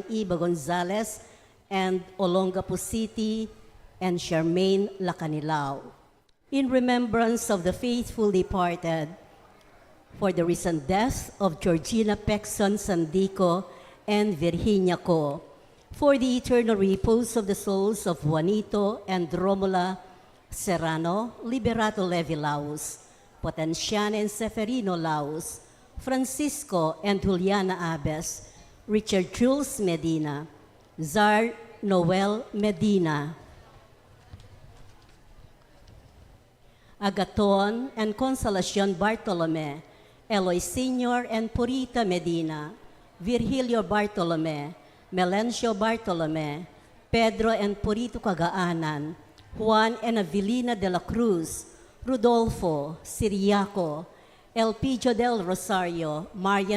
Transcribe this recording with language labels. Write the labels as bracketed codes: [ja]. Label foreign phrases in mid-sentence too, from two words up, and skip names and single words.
[en] Iba Gonzalez and Olongapo City, and Charmaine Lacanilao, In remembrance of the faithful departed, for the recent death of Georgina Pexon Sandico and Virginia Co, for the eternal repose of the souls of Juanito and Romula Serrano, Liberato Levi Laus, Potenciana and Seferino Laus, Francisco and Juliana Abes, Richard Jules Medina, Zar Noel Medina, Agaton and Consolacion Bartolome, Eloy Sr. and Purita Medina, Virgilio Bartolome, Melencio Bartolome, Pedro and Purito Cagaanan, Juan and Avelina de la Cruz, Rodolfo, Siriaco, Elpidio del Rosario, Marian